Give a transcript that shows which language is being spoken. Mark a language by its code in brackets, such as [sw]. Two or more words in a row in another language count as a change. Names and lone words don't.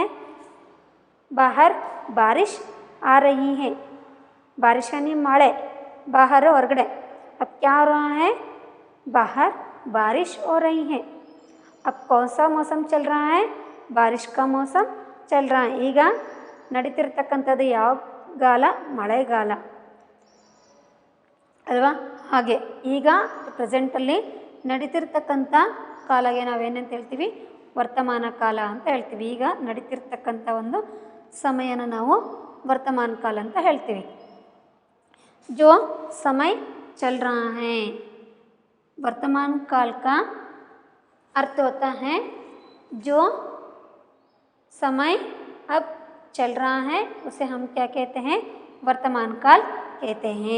[hi] बाहर बारिश आ रही है. बारिश यानी मಳೆ, बाहर ಹೊರಗಡೆ. अब क्या हो रहा है? बाहर बारिश हो रही है. अब कौन सा मौसम चल रहा है? बारिश का मौसम चल रहा है. [kn] ಈಗ ನಡೀತಿರ್ತಕ್ಕಂಥದ್ದು ಯಾವ ಗಾಲ? ಮಳೆಗಾಲ ಅಲ್ವಾ? ಹಾಗೆ ಈಗ ಪ್ರೆಸೆಂಟಲ್ಲಿ ನಡೀತಿರ್ತಕ್ಕಂಥ ಕಾಲಗೆ ನಾವೇನಂತ ಹೇಳ್ತೀವಿ? ವರ್ತಮಾನ ಕಾಲ ಅಂತ ಹೇಳ್ತೀವಿ. ಈಗ ನಡೀತಿರ್ತಕ್ಕಂಥ ಒಂದು ಸಮಯನ ನಾವು ವರ್ತಮಾನ ಕಾಲ ಅಂತ ಹೇಳ್ತೀವಿ. [hi] जो समय चल रहा है, वर्तमान काल का अर्थ होता है जो समय अब चल रहा है उसे हम क्या कहते हैं? वर्तमान काल कहते हैं.